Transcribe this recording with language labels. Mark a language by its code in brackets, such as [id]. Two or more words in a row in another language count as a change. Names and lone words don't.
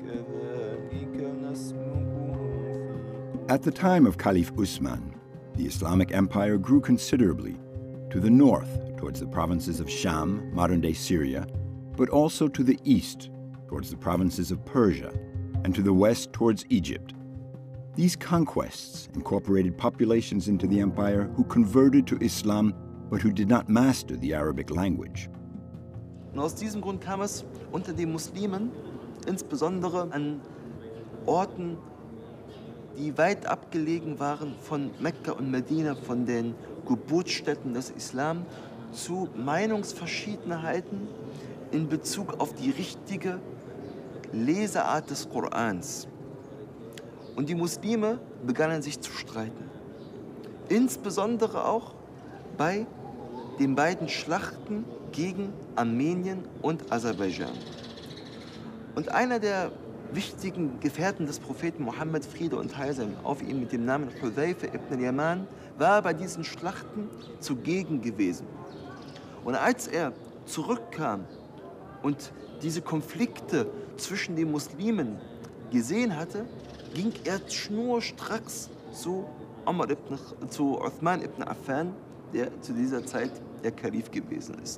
[en] At the time of Caliph Usman, the Islamic Empire grew considerably, to the north towards the provinces of Sham, modern-day Syria, but also to the east towards the provinces of Persia, and to the west towards Egypt. These conquests incorporated populations into the empire who converted to Islam, but who did not master the Arabic language. [de] Und aus diesem Grund kam es unter den Muslimen, insbesondere an Orten, die weit abgelegen waren von Mekka und Medina, von den Geburtsstätten des Islam, zu Meinungsverschiedenheiten in Bezug auf die richtige Leseart des Korans. Und die Muslime begannen sich zu streiten. Insbesondere auch bei den beiden Schlachten gegen Armenien und Aserbaidschan. Und einer der wichtigen Gefährten des Propheten Mohammed, Friede und Heil sei auf ihm, mit dem Namen Hudhayfa ibn al-Yaman, war bei diesen Schlachten zugegen gewesen. Und als er zurückkam und diese Konflikte zwischen den Muslimen gesehen hatte, ging er schnurstracks zu Uthman ibn Affan, der zu dieser Zeit der Kalif gewesen ist.